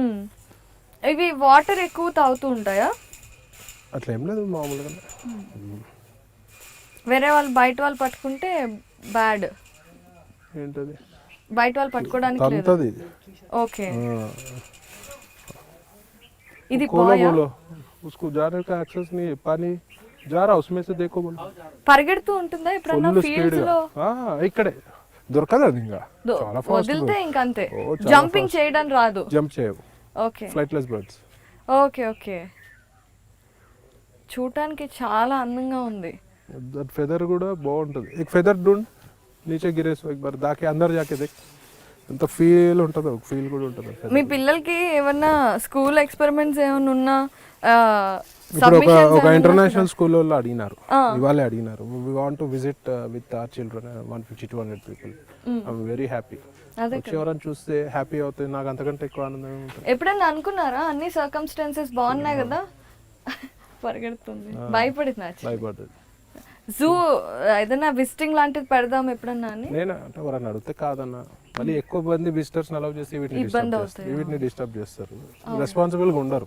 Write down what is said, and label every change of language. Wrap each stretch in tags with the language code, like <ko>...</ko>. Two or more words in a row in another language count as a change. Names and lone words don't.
<te>ఇవి వాటర్ ఎక్కువ తాగుతూ ఉంటాయా? అట్లా ఏం లేదు, మామూలుగా. వేరే వాళ్ళు బయట వాళ్ళు పట్టుకుంటే బ్యాడ్. ఏంటది? బయట వాళ్ళు పట్టుకోవడానికి లేదు. తంతది. ఓకే, ఇది</te> <hi>खोलो</hi> <te>బాయ్</te> <hi>बोलो उसको जाने का एक्सेस नहीं है, पानी जा रहा उसमें से देखो बोलो.</hi> <te>పరిగెడుతూ ఉంటుందా ఎప్పుడన్నా ఫుల్ ఫీల్డ్స్ స్పీడ్ లో? ఇక్కడే దొరకదు అది, ఇంకా చాలా ఫాస్ట్ వదిలితే ఇంకంతే, ఓ, చాలా జంపింగ్ చేయడం రాదు. జంప్ చేయవు, ఓకే</te> <en>flightless birds.</en> <te>ఓకే ఓకే, చూడటానికి చాలా అందంగా ఉంది.</te> <en>that feather</en> <te>కూడా బాగుంటుంది.</te> <hi>एक फेदर ढूंढ नीचे गिरे सो एक बार जाके अंदर जाके देख,</hi> <te>ఎంత ఫీల్ ఉంటుందో, ఒక ఫీల్ కూడా ఉంటుంది. మీ పిల్లలకి ఏమన్నా</te> <en>school experiments</en> <te>ఏమైనా ఉన్నా ఇప్పుడు ఒక</te> <en>international school</en> <te>వాళ్ళు అడిగినారు, ఇవాళే అడిగినారు,</te> <en>We want to visit with our children 150-200 people. I'm very happy.</en> <te>వచ్చి ఎవరైనా చూస్తే హ్యాపీ అవుతుంది, నాకు అంతకంటే ఎక్కువ ఆనందం ఉంటుంది. ఎప్పుడన్నా అనుకున్నారా అన్ని సర్కమ్స్టాన్సెస్ బాగున్నాయి కదా పరిగెడుతుంది, భయపడింది, భయపడ్డది. జూ ఏదైనా విజిటింగ్ లాంటిది పెడదాం ఎప్పుడన్నా అని? నేను అంటే ఎవరైనా అడిగితే కాదన్నా, మళ్ళీ ఎక్కువ మంది</te> <en>visitors allow</en> <te>చేసి వీటిని డిస్టర్బ్ చేస్తారు, రెస్పాన్సిబుల్గా ఉండరు.</te>